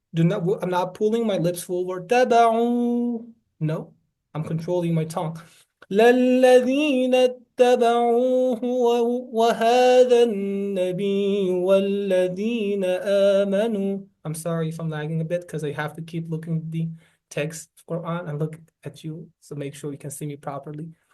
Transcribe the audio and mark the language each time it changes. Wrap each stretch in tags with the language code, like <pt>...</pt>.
<en>I'm not pulling my lips forward.</en> <ar>تبعوا.</ar> <en>No, I'm controlling my tongue.</en> <ar>للذين اتبعوه وهذا النبي والذين آمنوا.</ar> <en>I'm sorry if I'm lagging a bit because I have to keep looking at the text of Quran and look at you, so make sure you can see me properly.</en>